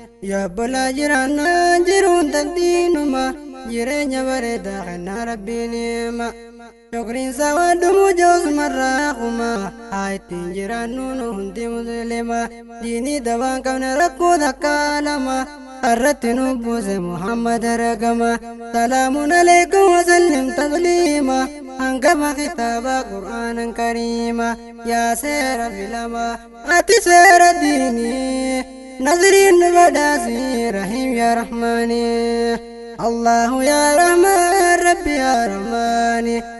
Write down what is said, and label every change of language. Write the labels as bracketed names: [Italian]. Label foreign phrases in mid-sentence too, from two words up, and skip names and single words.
[Oromo] Yaa balaa jiraannaa jiruun tantiinuma. Jireenya bareedaa kennaa Rabbiin hima. Shukriin isaa waan dhumu joos marraa kuma. Haa ittiin jiraannu nu hundi Musliima. Diinii dawaan qabne rakkoo takka lama. Irratti nu buuse Muhammad argama. [Arabic] سلام عليكم وسلم تسليما. [Oromo] Hangama kitaaba Qur'aanan kariima. Yaa seera filama, ati seera diinii. Nasriin nu badhaasi, [Arabic] رحيم يا رحمن الله يا رحمن رب يا رحمن.